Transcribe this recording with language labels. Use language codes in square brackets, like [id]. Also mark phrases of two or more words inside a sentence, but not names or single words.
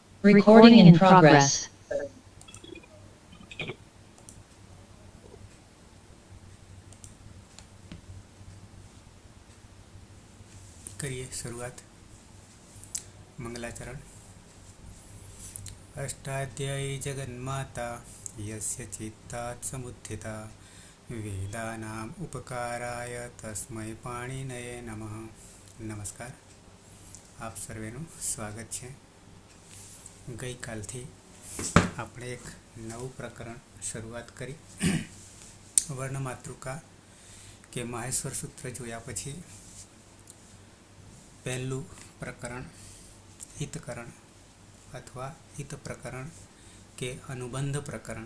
[en] Recording in progress. [hi] करिए शुरुआत। मंगलाचरण। [sa] अष्टाध्यायी जगन्माता यस्य चित्तात् समुत्थिता वेदानाम् उपकाराय तस्मै पाणिनये नमः। [gu] नमस्कार, આપ સર્વેનું સ્વાગત છે। ગઈકાલથી આપણે એક નવું પ્રકરણ શરૂઆત કરી। વર્ણમાતૃકા કે માહેશ્વર સૂત્ર જોયા પછી પહેલું પ્રકરણ હિતકરણ અથવા હિત પ્રકરણ કે અનુબંધ પ્રકરણ।